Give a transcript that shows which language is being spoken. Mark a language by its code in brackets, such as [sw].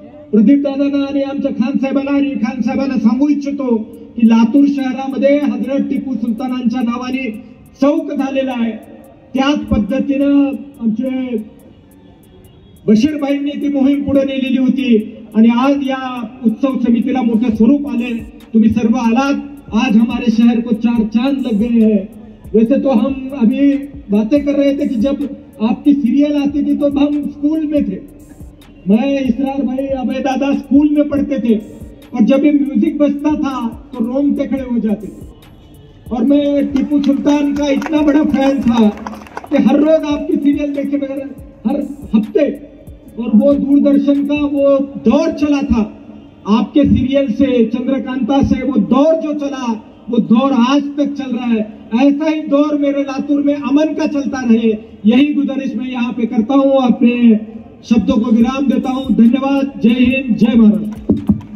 [mr] प्रदीप दादांना आणि आमच्या खान साहेबांना आणि खान साहेबांना सांगू इच्छितो की लातूर शहरामध्ये हजरत टिपू सुलतानांच्या नावाने चौक झालेला आहे. त्याच पद्धतीनं आमचे बशीरभाईंनी ती मोहीम पुढे नेलेली होती आणि आज या उत्सव समितीला मोठं स्वरूप आले. तुम्ही सर्व आलात. [hi] आज हमारे शहर को 4 चांद लग गए हैं. वैसे तो हम अभी बातें कर रहे थे कि जब आपकी सीरियल आती थी तो हम स्कूल में थे. मैं, इसरार भाई, अभय दादा स्कूल में पढ़ते थे और जब ये म्यूजिक बजता था तो रोंगटे खड़े हो जाते थे. और मैं टीपू सुल्तान का इतना बड़ा फैन था कि हर रोज आपकी सीरियल देखे बगैर हर हफ्ते, और वो दूरदर्शन का वो दौर चला था आपके सीरियल से, चंद्रकांता से, वो दौर जो चला वो दौर आज तक चल रहा है. ऐसा ही दौर मेरे लातूर में अमन का चलता रहे, यही गुजारिश मैं यहाँ पे करता हूँ. अपने शब्दों को विराम देता हूँ. धन्यवाद. जय हिंद, जय महाराष्ट्र.